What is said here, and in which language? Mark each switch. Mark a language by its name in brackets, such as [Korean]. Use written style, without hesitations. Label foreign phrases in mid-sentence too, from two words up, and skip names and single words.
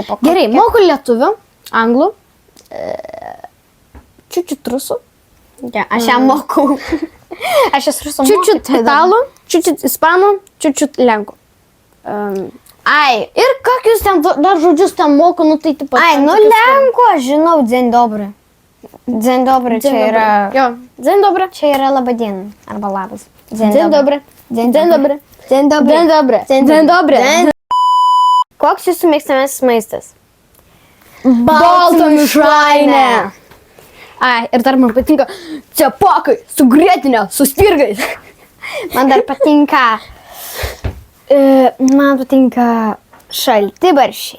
[Lithuanian] Gerai, moku lietuvių, anglų, čiučiut rusų. Ja, aš ją mokau. Aš esu rusų mokytoja. Čiučiut italų, čiučiut ispanų, čiučiut lenkų. Ir kokius ten dar žodžius ten moku, tai taip pat. Lenkų aš žinau, [Polish] dzień dobry. Dzień dobry [Lithuanian] čia yra... Jo, [Polish] dzień dobry. [Lithuanian] Čia yra laba diena, arba labas. [Polish] Dzień dobry. Dzień dobry. Dzień dobry. Dzień dobry. Dzień dobry. [Lithuanian] Koks jūsų mėgstamiausias maistas? Baltų mišrainė. Ir dar man patinka cepakai su grietinė, su spirgais. Man dar patinka... Man patinka šaltibarščiai.